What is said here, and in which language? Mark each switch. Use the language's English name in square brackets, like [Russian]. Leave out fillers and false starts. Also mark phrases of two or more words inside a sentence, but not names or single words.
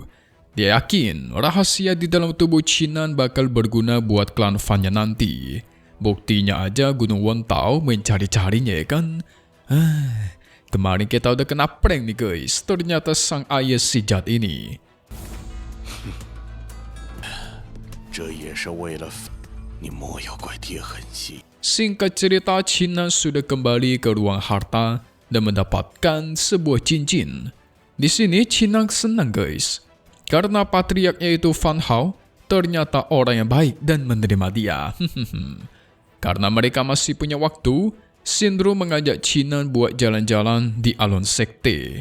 [Indonesian] Dia yakin rahasia di dalam tubuh Chinan bakal berguna buat klan Fan-nya nanti. Buktinya aja Gunung Wontao mencari-carinya ya kan. Kemarin kita udah kena prank nih guys. Ternyata sang ayah si Jad ini. [Chinese] 这也是为了你莫要怪爹狠心。 [Indonesian] Singkat cerita, Chinan sudah kembali ke ruang harta dan mendapatkan sebuah cincin. Di sini Chinan senang guys, karena patriarknya itu Fan Hao ternyata orang yang baik dan menerima dia. Karena mereka masih punya waktu, Sindro mengajak Chinan buat jalan-jalan di alun sekte.